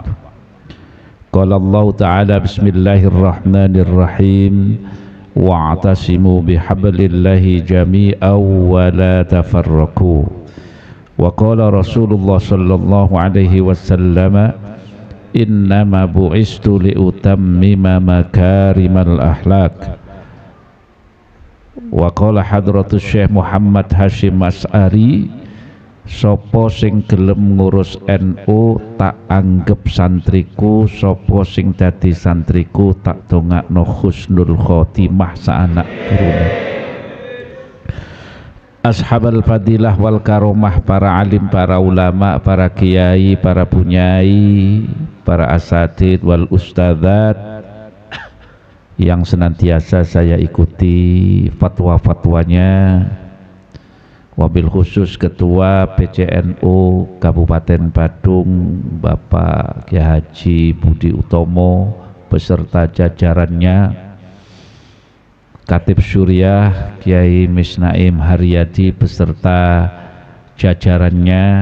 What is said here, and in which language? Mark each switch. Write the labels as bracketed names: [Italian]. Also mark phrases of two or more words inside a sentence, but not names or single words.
[Arabic] قال الله تعالى بسم الله الرحمن الرحيم واعتصموا بحبل الله جميعا ولا تفرقوا. وقال رسول الله صلى الله عليه وسلم إنما بعثت لأتمم مكارم الأخلاق. وقال حضرة الشيخ محمد [Javanese] Hashim As'ari, sopo sing gelem ngurus NU tak anggap santriku, sopo sing dadi santriku tak dongakno [Arabic] حسن الخاتمة [Javanese] saanak turune. [Arabic] أصحاب الفضيلة والكرامة, [Indonesian] para alim, para ulama, para kiai, para bunyai, para [Arabic] الأساتذة والأستاذات [Indonesian] yang senantiasa saya ikuti fatwa-fatwanya, [Arabic] وبالخصوص [Indonesian] Ketua PCNU Kabupaten Badung Bapak Kiai Haji Budi Utomo beserta jajarannya, Khatib Suriah Kiai Misnaim Haryadi beserta jajarannya,